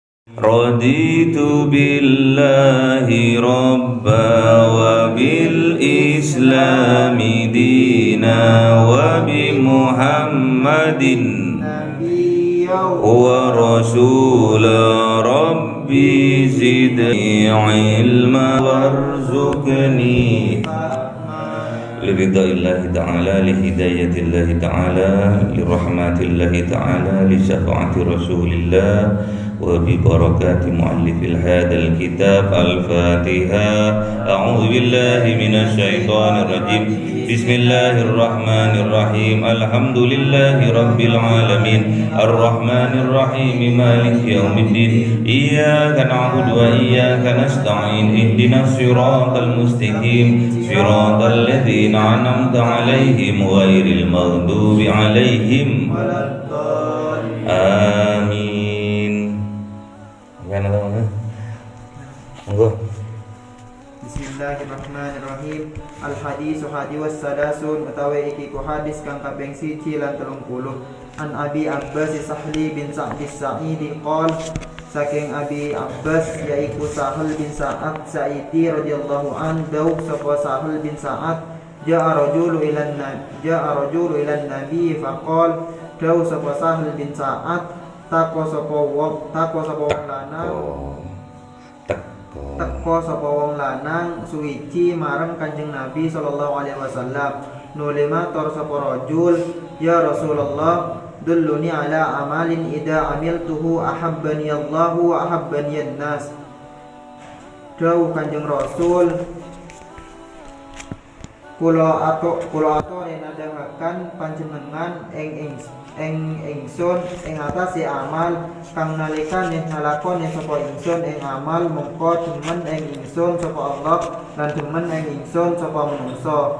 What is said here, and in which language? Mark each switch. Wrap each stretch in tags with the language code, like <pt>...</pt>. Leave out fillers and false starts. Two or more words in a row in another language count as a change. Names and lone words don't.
<ar>رضيت بالله ربا وبالإسلام دينا وبمحمد ورسولا رب زدني علما وارزقني لرضا الله تعالى لهداية الله تعالى لرحمة الله تعالى لشفاعة رسول الله وببركات مؤلف هذا الكتاب الفاتحة أعوذ بالله من الشيطان الرجيم بسم الله الرحمن الرحيم الحمد لله رب العالمين الرحمن الرحيم مالك يوم الدين إياك نعبد وإياك نستعين اهدنا الصراط المستقيم صراط الذين أنعمت عليهم غير المغضوب عليهم آمين. Bismillahirrahmanirrahim. الحديث الحادي والثلاثون</ar> <jv>utawi iki ku hadis kang kaping 1 lan 30.</jv> <ar>عن أبي العباس سهل بن سعد الساعدي قال</ar> <jv>saking Abi Abbas yaiku Sahal bin Sa'ad Sa'idi</jv> <ar>رضي الله عنه</ar> <jv>dawu sapa Sahal bin Sa'ad</jv> <ar>جاء رجل إلى النبي فقال</ar> <jv>dawu sapa Sahal bin Sa'ad teko sapa wong lanang suwiji marang Kanjeng Nabi</jv> <ar>صلى الله عليه وسلم</ar> <jv>nulima tor sapa</jv> <ar>رجل يا رسول الله دلني على عمل إذا عملته أحبني الله وأحبني الناس.</ar> <jv>Dawuh Kanjeng Rasul kula atore nedahaken panjenengan ing ingsun ing atase amal kang nalikane nalakone sapa ingsun ing amal mengko demen ing ingsun sapa Allah lan demen ing ingsun sapa manungsa.</jv>